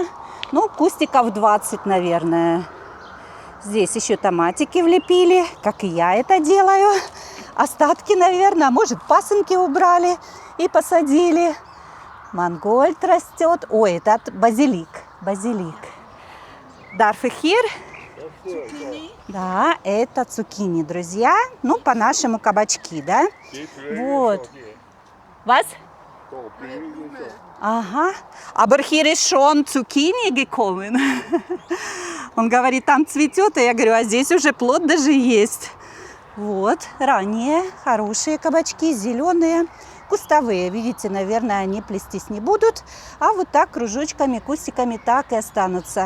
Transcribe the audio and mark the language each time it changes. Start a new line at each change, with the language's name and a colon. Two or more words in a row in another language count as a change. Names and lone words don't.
Russian: Ну, кустиков 20, наверное. Здесь еще томатики влепили, как и я это делаю. Остатки, наверное, может, пасынки убрали и посадили. Мангольд растет. Ой, этот базилик. Базилик.
German: Darf ich hier?
Russian: Да, это цукини, друзья. Ну, по-нашему кабачки, да? Вот.
German: Was? Ага. Aber hier ist schon Zucchini gekommen.
Russian: Он говорит, там цветет, и я говорю, а здесь уже плод даже есть. Вот, ранние, хорошие кабачки, зеленые, кустовые. Видите, наверное, они плестись не будут. А вот так кружочками, кустиками так и останутся.